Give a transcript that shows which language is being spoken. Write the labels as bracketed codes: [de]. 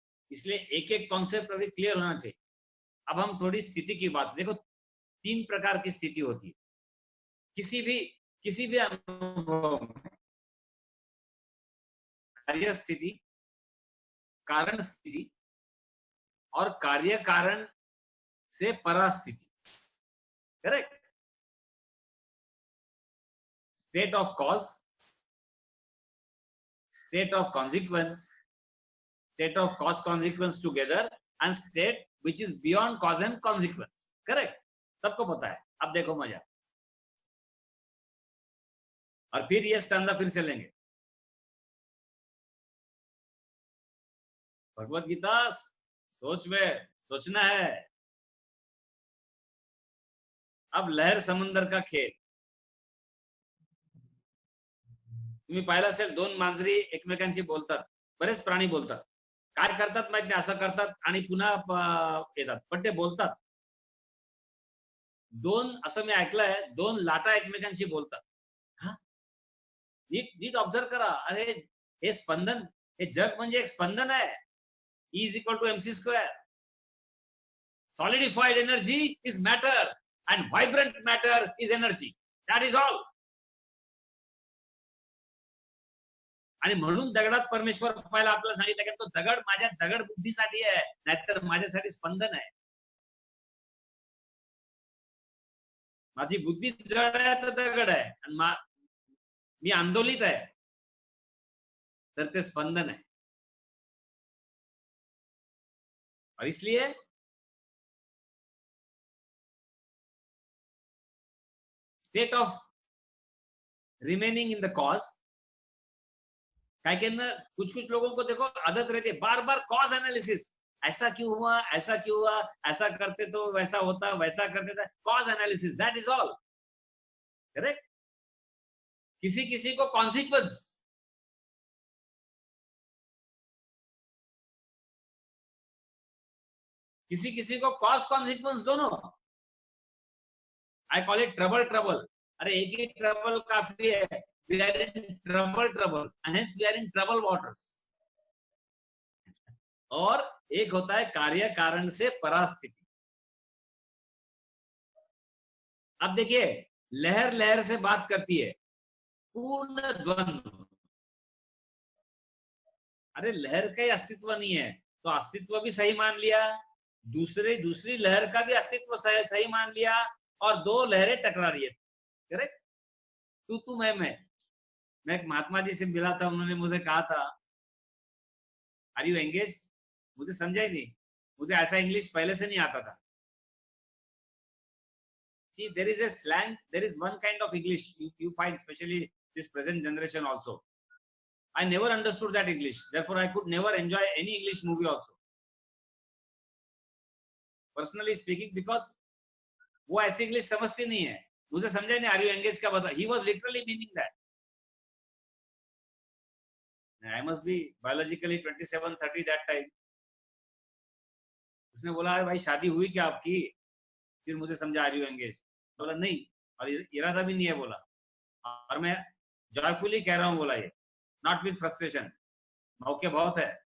[hi] इसलिए एक एक कॉन्सेप्ट अभी क्लियर होना चाहिए। अब हम थोड़ी स्थिति की बात, देखो 3 प्रकार की स्थिति होती है किसी भी अनुभव में। कार्य स्थिति, कारण स्थिति और कार्य कारण से परा स्थिति। [en] Correct? State of cause, state of consequence, state of cause consequence together, and state which is beyond cause and consequence. Correct? [hi] सबको पता है। अब देखो मजा, और फिर ये स्टैंजा फिर से लेंगे। भगवत गीता सोच में सोचना है। [mr] अब लहर समुंदर का खेळ, तुम्ही पाहिलं असेल, 2 मांजरी एकमेकांशी बोलतात, बरेच प्राणी बोलतात, काय करतात माहित नाही, असं करतात आणि पुन्हा येतात, पण ते बोलतात। 2, असं मी ऐकलंय, 2 लाटा एकमेकांशी बोलतात। नीट ऑब्झर्व करा। अरे हे स्पंदन, हे जग म्हणजे एक स्पंदन आहे। [en] E is equal to mc square. Solidified energy is matter and vibrant matter is energy. That is all. [mr] आणि म्हणून दगडात परमेश्वर पाहायला आपल्याला सांगितलं की तो दगड माझ्या दगड बुद्धीसाठी आहे, नाहीतर माझ्यासाठी स्पंदन आहे। माझी बुद्धी जड आहे तर दगड आहे, आणि मी आंदोलित आहे तर ते स्पंदन है। [hi] और इसलिए state of remaining in the cause, कुछ लोगों को देखो आदत रहती है बार बार कॉज एनालिसिस, ऐसा क्यों हुआ, ऐसा क्यों हुआ, ऐसा करते तो वैसा होता, वैसा करते तो cause analysis, [en] That is all. [hi] Correct? किसी किसी को कॉन्सिक्वेंस, किसी किसी को कॉज कॉन्सिक्वेंस दोनों। [en] I call it trouble. [hi] अरे एक ही ट्रबल काफी है। [en] We are in trouble and hence we are in trouble waters। [hi] और एक होता है कार्य कारण से परास्थिति। अब देखिए, लहर लहर से बात करती है, पूर्ण द्वंद्व। अरे लहर का ही अस्तित्व नहीं है तो अस्तित्व भी सही मान लिया, दूसरी लहर का भी अस्तित्व सही मान लिया, और 2 लहरें टकरा रही है। करेक्ट? तू मैं एक महात्मा जी से मिला था, उन्होंने मुझे कहा था, [en] Are you engage? [hi] मुझे समझा ही नहीं, मुझे ऐसा इंग्लिश पहले से नहीं आता था। [en] See, there is a slang, there is one kind of English you find, especially this present generation also. I never understood that English, therefore I could never enjoy any English movie also, personally speaking, because [hi] वो ऐसी English समझती नहीं है। मुझे समझा नहीं, [en] Are you engage का बता। He was literally meaning that I must be biologically 27-30 that time. [hi] उसने बोला भाई शादी हुई क्या आपकी? फिर मुझे समझा आर यू एंगेज, बोला नहीं, और इरादा भी नहीं है बोला, और मैं जॉयफुली कह रहा हूँ बोला, [en] ये not with frustration, [hi] मौके बहुत है।